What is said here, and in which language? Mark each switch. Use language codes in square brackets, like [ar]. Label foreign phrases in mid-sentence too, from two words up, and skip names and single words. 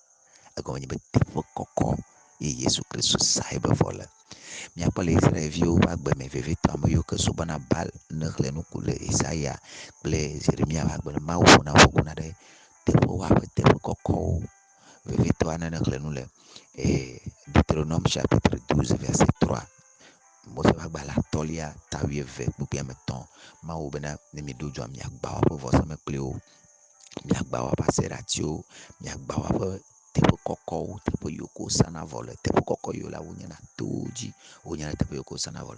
[ee] Egɔme nye be teƒe kɔkɔ ye Yesu Kristo sa eƒe vɔ le. Míakpɔ le Israelviwo ƒe agbe me vevitɔ, ame yiwo ke subɔna Baal ne xlẽ nuku le Isaiah kple Jeremia ƒe agbe me, Mawu ƒona ƒoguna ɖe teƒewo ƒe teƒe kɔkɔwo. Vevitɔa ne xlẽ nu le [fr] Deutéronome chapitre 12 verset 3, [ee] Mose ƒe agba la 1:12-13, Mawu bena ne miɖo dzo miagba woaƒe vɔsamekpliwo, miagba woaƒe aseratiwo, miagba woaƒe teƒe kɔkɔwo, teƒe yiwo ke wosana vɔ le, teƒe kɔkɔ yiwo la wonyana towo dzi, wonyana teƒe yiwo ke wosana vɔ le.